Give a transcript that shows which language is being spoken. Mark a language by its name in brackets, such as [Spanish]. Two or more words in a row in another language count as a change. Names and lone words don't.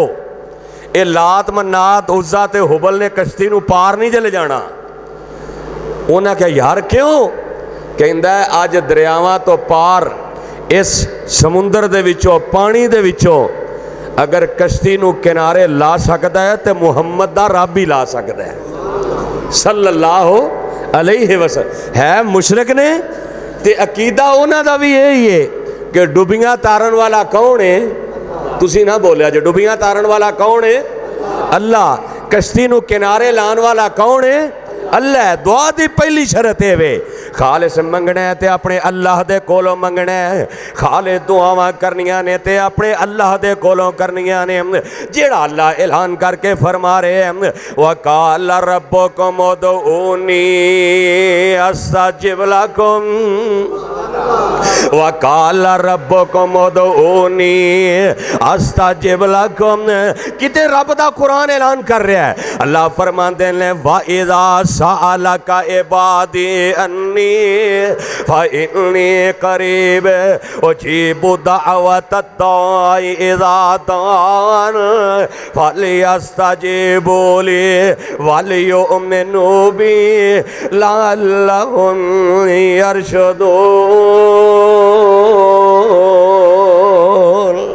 [Punjabi] یہ لات منات عزیٰ تے ہبل نے کشتی نوں پار نہیں چلے جانا. انہیں کہا یار کیوں? کہندا اج دریاواں تو پار اس سمندر دے وچوں پانی دے وچوں اگر کشتی نوں کنارے لا سکتا ہے تو محمد دا رب بھی لا سکتا ہے [Arabic] صلى الله عليه وسلم. [Punjabi] ہے مشرک نے تے عقیدہ اونہاں دا بھی یہی ہے کہ ڈبیاں تارن والا کون ہے? تسی نہ بولیا جو ڈبیاں تارن والا کون ہے? अल्लाह। کشتی نوں کنارے لانے والا کون ہے? अल्लाह। دعا دی پہلی شرط ہے وے خالص منگنا ہے تے اپنے اللہ دے کولوں منگنا ہے. خالص دعاواں کرنیاں نے تے اپنے اللہ دے کولوں کرنیاں نے. جیہڑا اللہ اعلان کر کے فرما رہے ہیں [Arabic] وقال ربكم ادعوني أستجب لكم. وقال ربكم ادعوني أستجب لكم. [Punjabi] کتے رب دا قرآن اعلان کر رہا ہے۔ اللہ فرماتے نے [Arabic] وإذا سألك عبادي عني فإني قريب أجيب دعوة الداع إذا دعان فليستجيبوا لي وليؤمنوا بي لعلهم يرشدون.